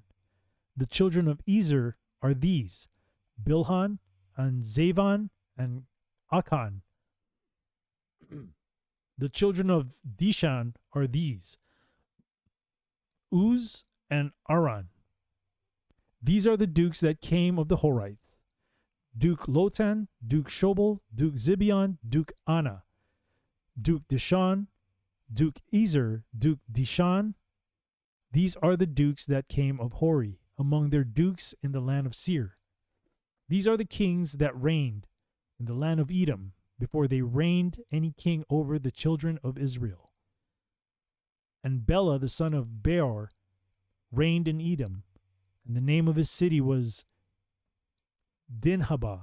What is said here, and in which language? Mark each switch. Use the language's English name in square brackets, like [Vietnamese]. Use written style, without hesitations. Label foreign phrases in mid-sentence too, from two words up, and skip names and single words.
[English] The children of Ezer are these: Bilhan, and Zavan, and Akan. The children of Dishan are these: Uz and Aran. These are the dukes that came of the Horites: Duke Lotan, Duke Shobal, Duke Zibeon, Duke Anna, Duke Dishan, Duke Ezer, Duke Dishan. These are the dukes that came of Hori, among their dukes in the land of Seir. These are the kings that reigned in the land of Edom, before they reigned any king over the children of Israel. And Bela the son of Beor reigned in Edom, and the name of his city was Dinhabah.